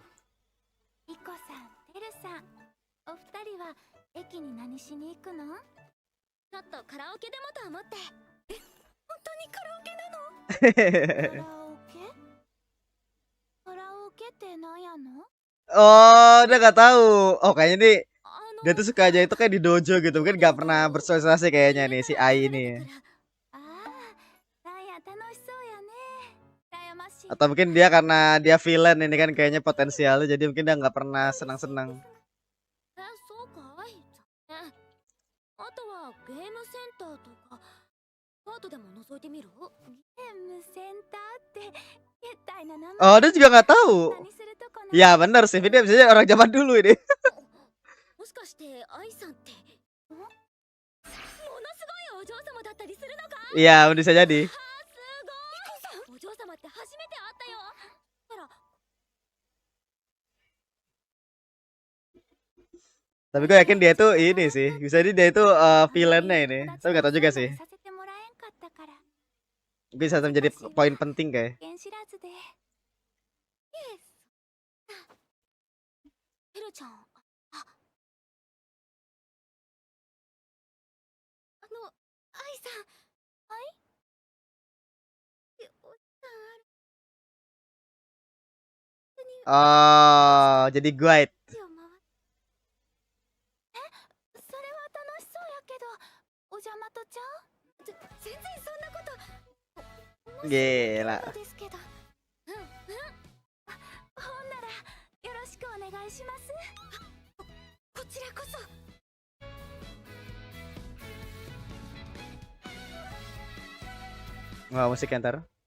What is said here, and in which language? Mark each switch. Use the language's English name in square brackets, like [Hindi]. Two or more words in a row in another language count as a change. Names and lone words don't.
[Japanese] イコさん、テルさん。お二人は駅に何しに行くの？ちょっとカラオケでもと思って。え、本当にカラオケなの？カラオケ？カラオケって何やの？ [Indonesian] Oh, dia nggak tahu. Oh, kayaknya nih dia tuh suka aja itu kayak di dojo gitu. Mungkin nggak pernah bersosialisasi kayaknya nih si Ai ini ya. Atau mungkin dia karena dia villain ini kan kayaknya potensialnya, jadi mungkin dia nggak pernah senang-senang. [Japanese] そうかい。あとはゲームセンターとかカートでも覗いてみる？ゲームセンターって携帯の名前。 [Indonesian] Oh, dia juga nggak tahu. Ya benar sih, dia bisa jadi orang zaman dulu ini. [Japanese] もしかしてアイさんってものすごいお嬢様だったりするのか？ [Indonesian] Iya, bisa jadi. [Japanese] お嬢様って初めて会ったよ。ほら。 [Indonesian] Tapi gue yakin dia tuh ini sih, bisa jadi dia itu villainnya ini. Tapi nggak tahu juga sih. Bisa menjadi poin penting kayak. [Japanese] エルちゃん、アイさん、はい？おじさんある。 [Indonesian] Oh, jadi guide. [Japanese] それは楽しそうやけど、お邪魔とちゃう？全然そんなこと。 [Indonesian] Gila. [Japanese] ですけど。ほんならよろしくお願いします。こちらこそ。 [Indonesian] Wah, musik ntar.